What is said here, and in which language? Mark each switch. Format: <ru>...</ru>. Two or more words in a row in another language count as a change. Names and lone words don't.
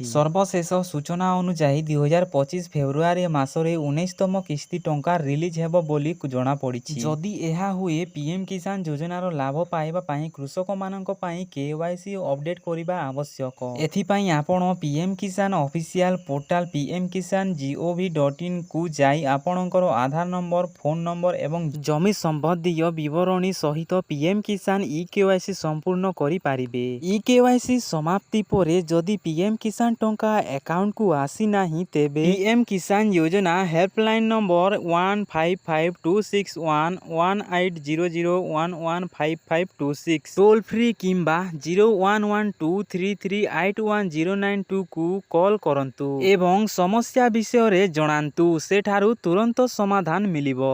<or>ସର୍ବଶେଷ ସୂଚନା ଅନୁସାରେ 2025 ଫେବୃଆରୀ ମାସରେ 19ତମ କିସ୍ତି ଟଙ୍କା ରିଲିଜ ହେବ ବୋଲି ଜଣା ପଡ଼ିଛି। ଯଦି ଏହା ହୁଏ ପିଏମ କିସାନ ଯୋଜନାର ଲାଭ ପାଇବା ପାଇଁ କୃଷକ ମାନଙ୍କ ପାଇଁ କେୱାଇସି ଅପଡେଟ କରିବା ଆବଶ୍ୟକ। ଏଥି ପାଇଁ ଆପଣ ପିଏମ କିସାନ</or> <en>official portal</en> <or>pmkisan.gov.in କୁ ଯାଇ ଆପଣଙ୍କର ଆଧାର ନମ୍ବର</or> <en>phone number</en> <or>ଏବଂ ଜମି ସମ୍ବନ୍ଧୀ ବିବରଣୀ ସହିତ ପିଏମ କିସାନ ଇ କେୱାଇସି ସମ୍ପୂର୍ଣ୍ଣ କରି ପାରିବେ। ଇ କେୱାଇସି ସମାପ୍ତି ପରେ ଯଦି ପିଏମ କିସାନ ଟଙ୍କା ଆକାଉଣ୍ଟ କୁ ଆସି ନାହିଁ ତେବେ ପିଏମ କିସାନ ଯୋଜନା</or> <en>helpline number</en> <or>1552611800115526</or> <en>toll free</en> <or>କିମ୍ବା 011233811092 କୁ କଲ କରନ୍ତୁ ଏବଂ ସମସ୍ୟା ବିଷୟ ରେ ଜଣାନ୍ତୁ ସେଠାରୁ ତୁରନ୍ତ ସମାଧାନ ମିଳିବ।</or>